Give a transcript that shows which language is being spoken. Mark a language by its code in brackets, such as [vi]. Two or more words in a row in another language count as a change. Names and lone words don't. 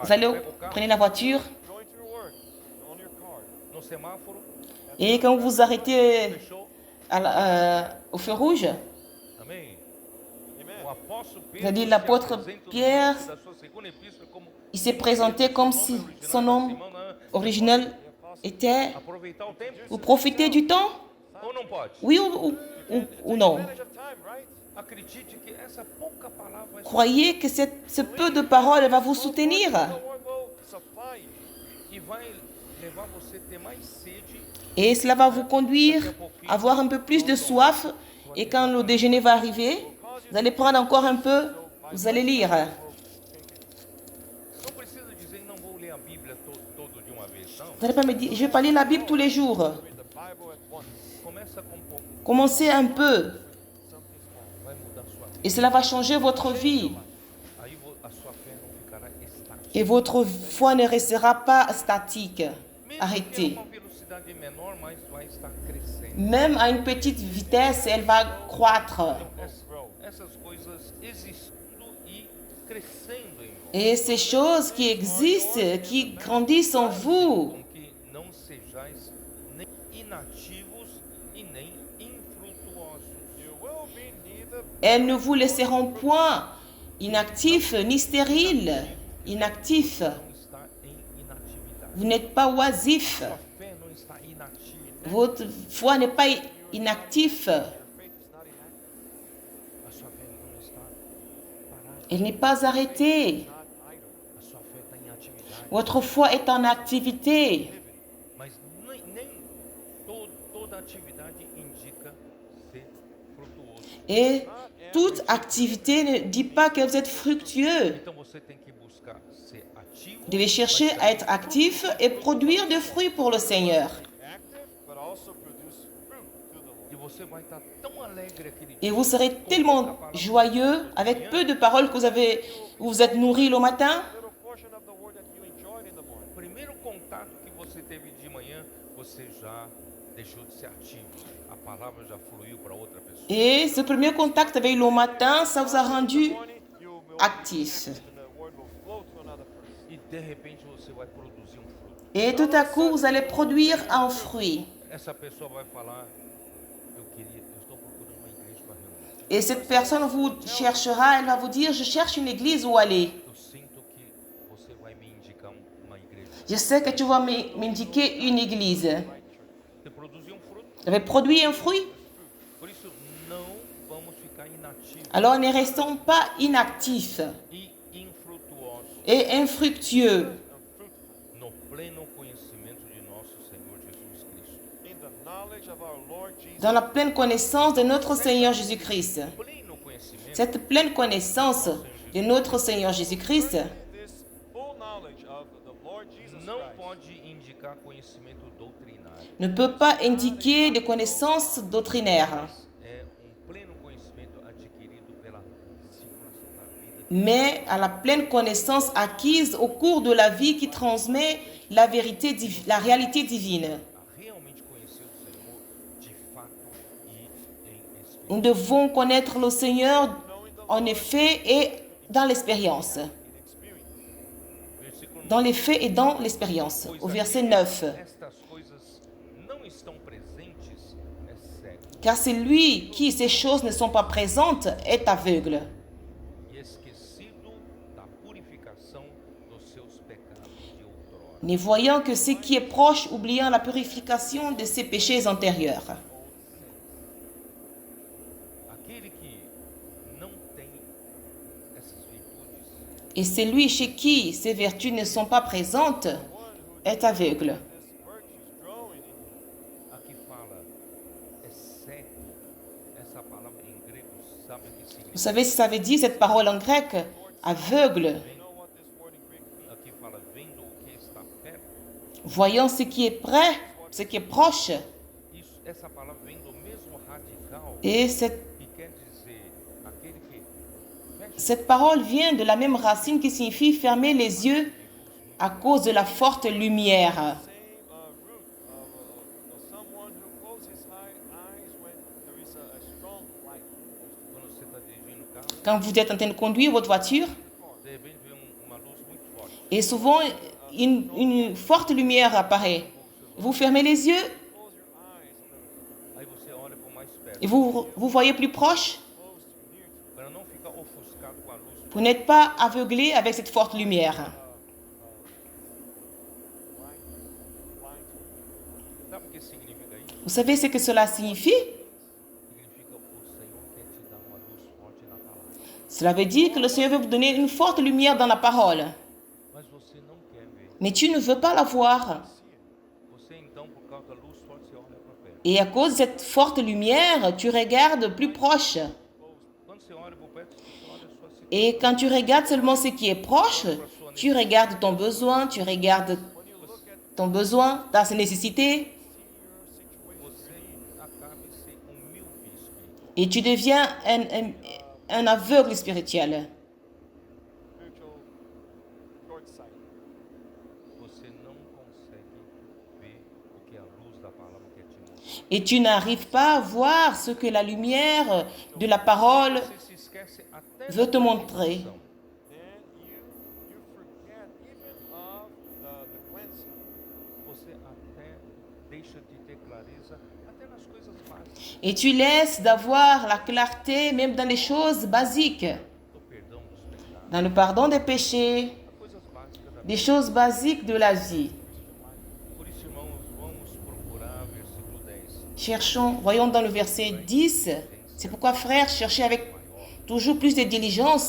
[fr] Vous allez, [pt] Pega o carro, [fr] prenez la voiture. [en] Going to your work. On your car. [pt] no semáforo, [fr] Et quand vous arrêtez [pt] fechou. [fr] au feu rouge, [pt] Amém? [en] Amen. [pt] O apóstolo Pedro [fr] C'est-à-dire [pt] se [fr] l'apôtre [pt] apresenta no [fr] Pierre, [pt] início da sua segunda epístola como [fr] il s'est présenté comme si son nom original était [pt] aproveitar o tempo. [fr] vous profitez du temps, [pt] Ou não pode? [fr] oui ou non. [en] Advantage of time, right? [pt] Acredite que essa pouca palavra vai [fr] Croyez que ce peu de parole va vous soutenir [en] The Lord will supply you. [pt] e vai levar você a ter mais sede. [fr] et cela va vous conduire à avoir un peu plus de soif et quand le déjeuner va arriver, vous allez prendre encore un peu, vous allez lire. [pt] Não precisa dizer não vou ler a Bíblia todo de uma vez, não. [fr] Vous n'allez pas me dire, je vais pas lire la Bible tous les jours. [en] Read the Bible at once. [pt] Começa com um pouco, [fr] Commencez un peu [en] Something small. [pt] vai mudar sua vida. [fr] et cela va changer votre vie. [pt] Aí a sua fé não ficará estática. [fr] Et votre foi ne restera pas statique, [pt] Mesmo que [fr] arrêtée. [pt] uma velocidade menor, mas vai estar crescendo. [fr] Même à une petite vitesse, elle va croître. [pt] Essas coisas existindo e crescendo em nós. [fr] Et ces choses qui existent, qui grandissent en vous, [pt] Com que não sejais nem inativos e nem infrutuosos. [en] You will be neither [fr] elles ne vous laisseront point inactifs ni stériles. Inactifs. [pt] Não está em inatividade. [fr] Vous n'êtes pas oisifs. [pt] Sua fé não está inativa. [fr] Votre foi n'est pas inactif. [en] your faith is not inactive, [pt] A sua fé não está parada. [fr] Elle n'est pas arrêtée. [en] not idle. [pt] A sua fé está em atividade. [fr] Votre foi est en activité. [pt] Mas nem toda atividade indica ser frutuoso. [fr] Et toute activité ne dit pas que vous êtes fructueux. [pt] Então você tem que buscar ser ativo. [fr] Vous devez chercher à être actif et produire des fruits pour le Seigneur. [en] Active, but also produce fruit to the Lord. [pt] E você vai estar tão alegre aquele dia. [fr] Et vous serez tellement joyeux avec peu de paroles que vous êtes nourris le matin. [en] Little portion of the word that you enjoyed in the morning. [pt] O primeiro contato que você teve de manhã, você já deixou de ser ativo. A palavra já fluiu para outra pessoa. [fr] Et ce premier contact avec le matin, ça vous a rendu [en] Morning, you will [fr] actif. [en] and the word will flow to another person. [pt] E de repente você vai produzir um fruto. [fr] Et tout à coup, vous allez produire un fruit. [pt] Essa pessoa vai falar, eu estou procurando uma igreja para reunir. [fr] Et cette personne vous cherchera, elle va vous dire, je cherche une église où aller. [pt] Eu sinto que você vai me indicar uma igreja. [fr] Je sais que tu vas m'indiquer une église. [pt] Você produzir um fruto. [fr] Vous avez produit un fruit. [pt] Por isso, não vamos ficar inativos [fr] Alors ne restons pas inactifs [pt] e infrutuosos [fr] et infructueux [pt] no pleno conhecimento de nosso Senhor Jesus Cristo. [en] In the knowledge of our Lord Jesus. [fr] dans la pleine connaissance de notre Seigneur Jésus-Christ. [pt] Pleno conhecimento [fr] Cette pleine connaissance de notre Seigneur Jésus-Christ [en] This full knowledge of the Lord Jesus [pt] não [en] Christ [pt] pode indicar conhecimento doutrinário. [fr] ne peut pas indiquer des connaissances doctrinaires, [pt] É pleno conhecimento adquirido pela circulação da vida. [fr] mais à la pleine connaissance acquise au cours de la vie qui transmet la vérité, la réalité divine. [pt] A realmente conhecer o Senhor de fato e em espírito. [fr] Nous devons connaître le Seigneur en effet et dans l'expérience. [en] in experience. [pt] Versículo [fr] Dans les faits et dans l'expérience. Au verset 9. [pt] Estas coisas não estão presentes é cego [fr] Car c'est lui qui, ces choses ne sont pas présentes, est aveugle, [pt] e esquecido da purificação dos seus pecados de outrora. [fr] ne voyant que ce qui est proche, oubliant la purification de ses péchés antérieurs. [pt] Aquele que não tem essas virtudes [fr] Et celui chez qui ces vertus ne sont pas présentes est aveugle. [en] this virtue's growing in you. [pt] Aqui fala, é cego. Essa palavra em grego, sabe o que [fr] Vous [pt] significa? [fr] savez ce que ça veut dire, cette parole en grec? Aveugle. [en] You know what this word in Greek means? [pt] Aqui fala, vendo o que está perto. [fr] Voyant ce qui est près, ce qui est proche. [pt] Isso, essa palavra vem do mesmo radical [fr] Et [pt] que quer dizer aquele que fecha [fr] cette parole vient de la même racine qui signifie fermer les yeux à cause de la forte lumière. [en] Same root of someone who closes his eyes when there is a strong light. [pt] quando você está dirigindo o carro, [fr] Quand vous êtes en train de conduire votre voiture, [pt] de repente vem uma luz muito forte. [fr] et souvent une forte lumière apparaît, vous fermez les yeux [en] Close your eyes a little, [pt] Aí você olha para o mais perto, [fr] et vous voyez plus proche [en] close to near to [pt] para não ficar ofuscado com a luz. [fr] Vous n'êtes pas aveuglé avec cette forte lumière. [en] blind to [pt] Sabe o que significa isso? [fr] Vous savez ce que cela signifie? [pt] Significa o Senhor quer te dar uma luz forte na palavra. [fr] Cela veut dire que le Seigneur veut vous donner une forte lumière dans la parole. [pt] Mas você não quer ver. [fr] Mais tu ne veux pas la voir. [pt] Você então, por causa da luz forte, você olha para perto. [fr] Et à cause de cette forte lumière, tu regardes plus proche. [pt] Quando você olha para perto, você olha a sua situação. [fr] Et quand tu regardes seulement ce qui est proche, tu regardes ton besoin, ta nécessité, [pt] Você acaba de ser míope. [fr] et tu deviens un aveugle spirituel. [en] spiritual short sight. [pt] Você não consegue ver o que a luz da palavra quer te mostrar. [fr] Et tu n'arrives pas à voir ce que la lumière de la parole [pt] Você se esquece até [fr] veut [pt] da [fr] te montrer. [pt] condição. [en] Then you forget even of the cleansing. [pt] Você até deixa de ter clareza até nas coisas básicas. [fr] Et tu laisses d'avoir la clarté même dans les choses basiques, [pt] Do perdão dos pecados, [fr] dans le pardon des péchés, [pt] coisas básicas da vida. [fr] des choses basiques de la vie. [pt] Por isso, irmãos, vamos procurar versículo 10. [fr] Cherchons, voyons dans le verset 10, c'est pourquoi frères, cherchez avec toujours plus de diligence